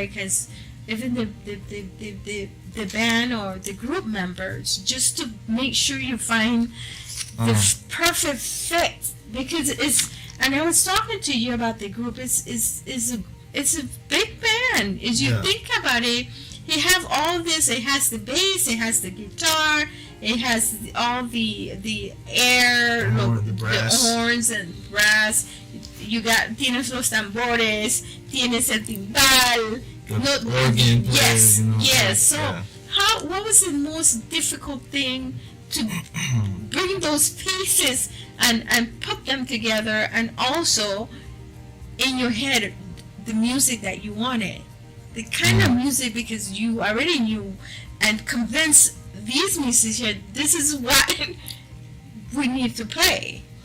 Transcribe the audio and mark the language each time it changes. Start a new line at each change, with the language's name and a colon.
English: Because even the band or the group members, just to make sure you find the perfect fit, because and I was talking to you about the group. It's a big band. As you think about it, you have all this. It has the bass, it has the guitar, it has all the air, the horns and brass.
Spanish: Tienes los tambores, tienes el timbal,
English: organ players, yes. So what was the most difficult thing to bring those pieces and put them together, and also in your head the music that you wanted, the kind of music, because you already knew and convinced these musicians this is what we need to play.